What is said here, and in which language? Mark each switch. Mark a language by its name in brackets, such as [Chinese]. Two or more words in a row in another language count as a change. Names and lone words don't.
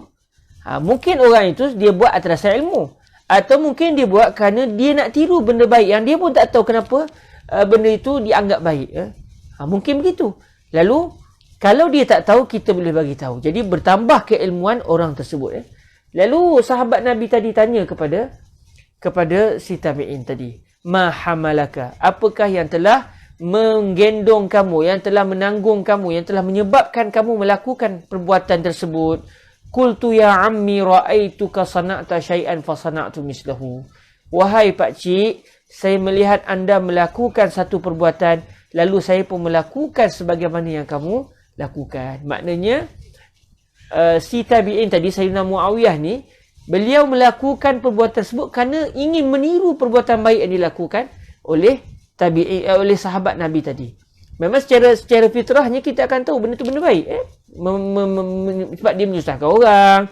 [Malay] Mungkin orang itu dia buat atas dasar ilmu. Atau mungkin dia buat kerana dia nak tiru benda baik yang dia pun tak tahu kenapa benda itu dianggap baik. Mungkin begitu. Lalu, kalau dia tak tahu, kita boleh bagi tahu. Jadi bertambah keilmuan orang tersebut. Lalu sahabat Nabi tadi tanya kepada si tabi'in tadi, [Arabic] ما حملك, [Malay] apakah yang telah menggendong kamu, yang telah menanggung kamu, yang telah menyebabkan kamu melakukan perbuatan tersebut? [Arabic] قلت يا عمي رأيتك صنعت شيئا فصنعت مثله. [Malay] Wahai pak cik, saya melihat anda melakukan satu perbuatan, lalu saya pun melakukan sebagaimana yang kamu lakukan. Maknanya si tabi'in tadi, Sayyidina Muawiyah ni, beliau melakukan perbuatan tersebut kerana ingin meniru perbuatan baik yang dilakukan oleh oleh sahabat Nabi tadi. Memang secara fitrahnya kita akan tahu benda tu benda baik, sebab dia menyusahkan orang.